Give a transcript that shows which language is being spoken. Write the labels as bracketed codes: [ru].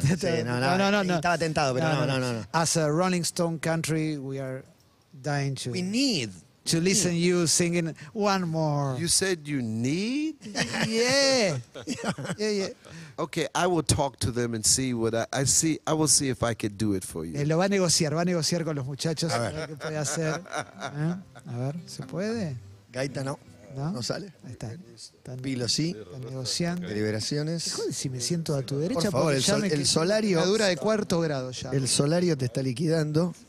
[es] Sí, no. Estaba tentado, pero no. [en] As a Rolling Stone country, we are dying to... We need to listen you singing one more. You said you need? Yeah. Okay, I will talk to them and see what I see. I will see if I could do it for you. [es] Lo va a negociar con los muchachos a ver qué puede hacer. A ver, ¿se puede? Gaita no. ¿No? No sale. Ahí está. Pilo sí. Están negociando. Deliberaciones. Joder, si me siento a tu derecha, Por favor, porque el solario. Quemadura de cuarto grado ya. El solario te está liquidando.